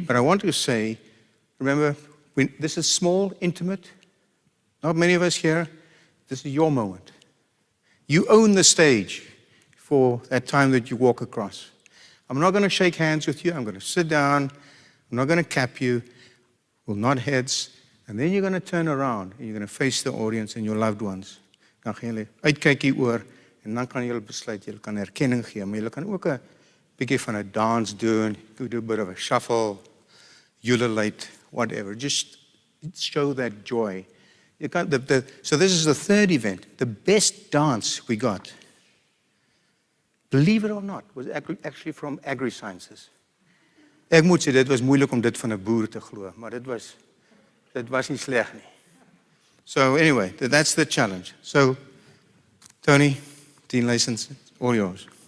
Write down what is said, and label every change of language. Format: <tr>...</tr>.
<en>But I want to say, remember, this is small, intimate. Not many of us here. This is your moment. You own the stage for that time that you walk across. I'm not going to shake hands with you. I'm going to sit down. I'm not going to cap you. We'll nod heads. And then you're going to turn around and you're going to face the audience and your loved ones.</en> <af>Dan gaan julle uitkyk hieroor en dan kan julle besluit, julle kan erkenning gee, maar julle kan ook 'n bietjie van 'n dans doen.</af> <en>You could do a bit of a shuffle, ululate, whatever. Just show that joy. You can't, so this is the third event. The best dance we got, believe it or not, was actually from agri-sciences.</en> <af>Ek moet sê, dit was moeilik om dit van 'n boer te glo, maar dit was nie sleg nie.</af> <en>So anyway, that's the challenge. So, Tony, Dean License, all yours.</en>